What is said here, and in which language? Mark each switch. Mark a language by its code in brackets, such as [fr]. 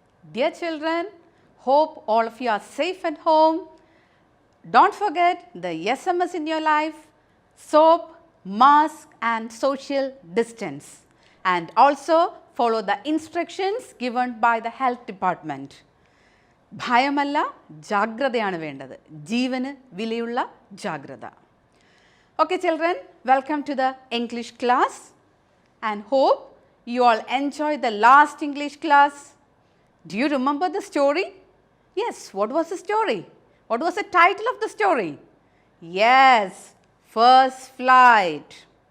[en] Dear children, hope all of you are safe at home. Don't forget the SMS in your life, soap, mask and social distance, and also follow the instructions given by the health department. [ml] ഭയമല്ല ജാഗ്രതയാണ് വേണ്ടത് ജീവന് വിലയുള്ള ജാഗ്രത. [en] Okay children, welcome to the English class and hope you all enjoy the last English class. Do you remember the story? Yes, what was the story? What was the title of the story? Yes, First Flight.